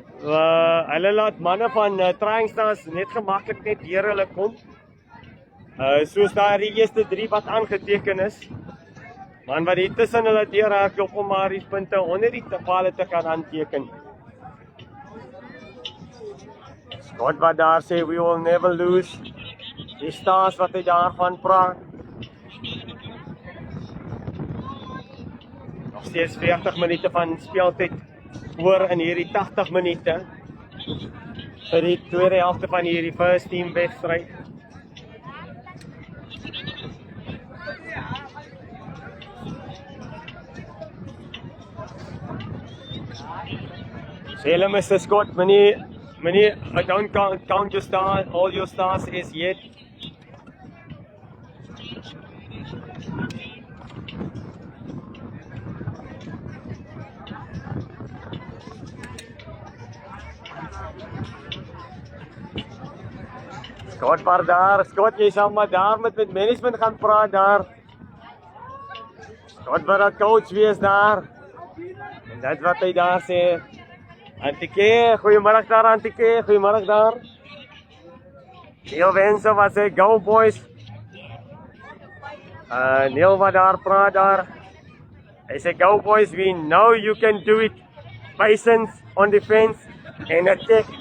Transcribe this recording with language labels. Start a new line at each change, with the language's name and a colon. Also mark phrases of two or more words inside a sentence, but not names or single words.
Afrikaans: Hulle laat manne van Trying Stars net gemaklik net deur hulle kom. Soos daar die eerste 3 wat aangeteken is. Man wat hier tussen hulle deur hardloop om maar die punte onder die palle te kan aanteken. Scott wat daar sê
English: we will never lose.
Afrikaans: Die Stars wat hy daarvan praat. Nog steeds 40 minute van speeltyd oor in hierdie 80 minute vir die tweede helfte van hierdie
English: first team
Afrikaans: wedstryd. Sê hulle Mr. Scott, meneer,
English: I don't count your stars, all your stars as yet.
Afrikaans: Scott maar daar, Scott jy sal maar daar met management gaan praat daar. Scott wat dat coach wees daar. En dit wat hy daar sê. Antike, goeiemiddag daar Antike, goeiemiddag daar. Neil Wense wat sê
English: go boys.
Afrikaans: Neil wat daar praat daar. Hy sê
English: go boys, we know you can do it. Patience on defense and attack.